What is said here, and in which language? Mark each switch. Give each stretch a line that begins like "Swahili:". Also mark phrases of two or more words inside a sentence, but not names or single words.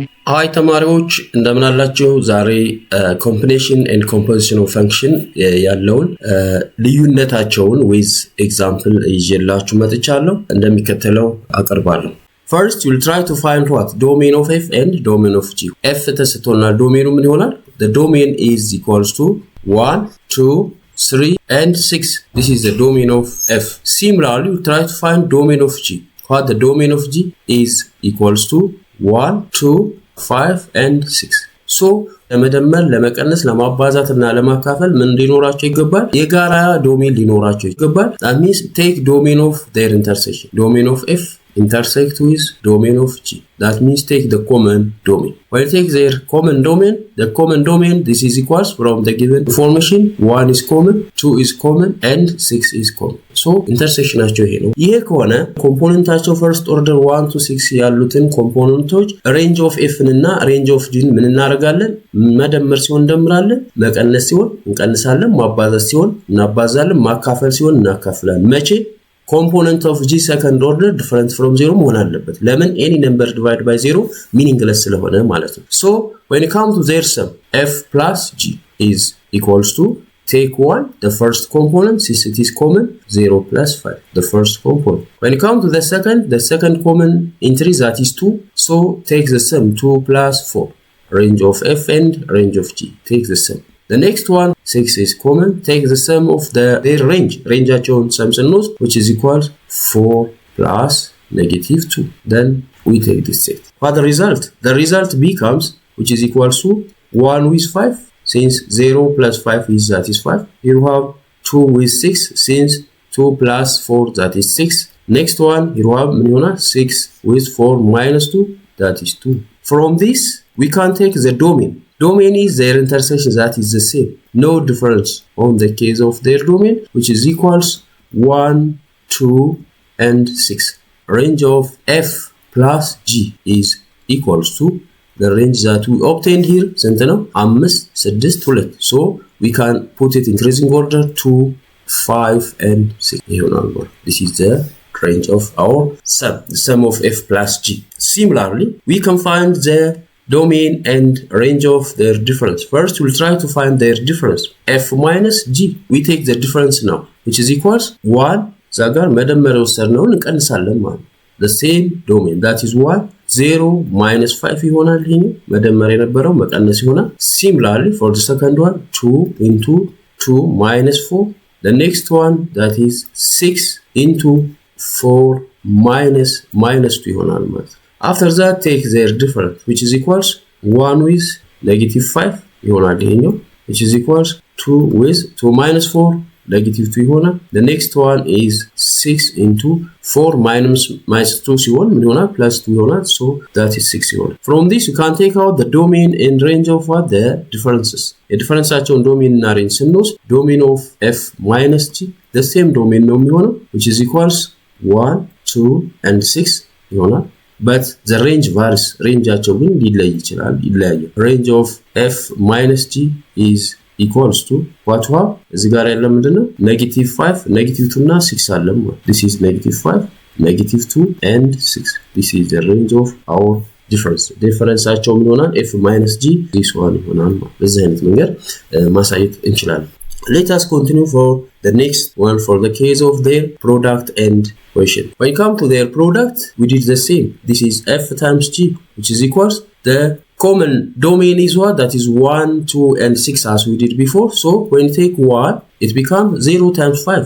Amharic: ሃይ ተማሪዎች እንደምን አላችሁ? ዛሬ
English: combination and composition of function
Amharic: ያለውን ልዩነታቸውን
English: with example
Amharic: ይዤላችሁ መጥቻለሁ። እንደሚከተለው አቀርባለሁ።
English: First you'll try to find what domain of f and domain of g.
Amharic: f ተሰጥቶና ዶሜኑ ምን ይሆናል?
English: The domain is equals to 1 2 3 and 6. This is the domain of f. Similarly, you try to find domain of g. What the domain of g is equals to 1 2 5 and 6.
Amharic: So ለመደመር ለመቀነስ ለማባዛትና ለማካፈል ምን ሊኖራቸው ይገባል? የጋራ ዶሜን ሊኖራቸው ይገባል።
English: That means take domain of their intersection. Domain of f intersect with domain of g. That means take the common domain. When you take their common domain, the common domain, this is equals from the given information 1 is common, 2 is common and 6 is common.
Amharic: So intersection ናቸው ይሄ ነው። ይሄ ከሆነ ኮምፖነንታቸው
English: first order 1 to 6
Amharic: ያሉትን ኮምፖነንቶች
English: range of f
Amharic: እና
English: range of g
Amharic: ምን እናደርጋለን? መደመር ሲሆን እንደምራለን፣ መቀነስ ሲሆን እንቀንሳለን፣ ማባዛት ሲሆን እናባዛለን፣ ማካፈል ሲሆን እናካፍላለን።
English: መቼ component of g second order different from 0
Amharic: መሆን አለበት። ለምን
English: any number divided by 0 meaningless
Amharic: ስለሆነ ማለት ነው።
English: So when you come to their sum f plus g is equals to take 1 the first component since it is common 0 plus 5 the first component. When you come to the second common entry that is 2, so take the sum 2 plus 4 range of f and range of g. Take the sum. The next one 6 is common. Take the sum of their range. Rangeaቸውን sum ስንወስድ which is equals 4 plus negative 2. Then we take this set. What the result? The result becomes which is equals to 1 with 5 since 0 plus 5 is that is 5. Here we have 2 with 6 since 2 plus 4 that is 6. Next one here we have 6 with 4 minus 2 that is 2. From this we can take the domain. Domain is their intersection that is the same. No difference on the case of their domain which is equals 1, 2 and 6. Range of f plus g is equals to the range that we obtained here.
Amharic: ስንት ነው? 5 6 2.
English: So we can put it increasing order 2 5 and 6. This is the range of our sum, the sum of f plus g. Similarly, we can find the domain and range of their difference. First, we'll try to find their difference. f minus g. We take the difference now, which is equals 1.
Amharic: ዛጋር መደመር ወሰድነውን እንቀንሳለን ማለት
English: the same domain that is 1 0 minus 5
Amharic: ይሆናል። ይሄ መደመር የነበረው መቀነስ ይሆናል።
English: Similarly, for the second one 2 into 2 minus 4. The next one that is 6 into 4 minus 2
Amharic: ይሆናል ማለት
English: After that, take their difference, which is equals 1 with negative 5, which is equals 2 with 2 minus 4, negative 2 ይሆናል. The next one is 6 into 4 minus 2 ይሆናል, plus 2 ይሆናል, so that is 6 ይሆናል. From this, you can take out the domain and range of what the differences. The differentiation domain እና range ስንወስድ domain of f minus g, the same domain
Amharic: ነው የሚሆነው,
English: which is equals 1, 2 and 6 ይሆናል. But the range varies.
Amharic: Rangeaቸው ግን ሊለይ ይችላል ይለያያል.
English: Range of f minus g is equals to what we have?
Amharic: እዚህ ጋር ያለ ምንድነው?
English: negative 5 negative 2 እና 6
Amharic: አለ ማለት
English: This is negative 5 negative 2 and 6. This is the range of our difference.
Amharic: differenceaቸው ምን ይሆናል?
English: f minus g this one
Amharic: ይሆናል ማለት በዚህ አይነት መንገድ ማሳየት እንችላለን.
English: Let us continue for the next one for the case of their product and quotient. When you come to their product, we did the same. This is f times g, which is equals the common domain is what? That is 1, 2 and 6 as we did before. So when you take 1, it becomes 0 times 5.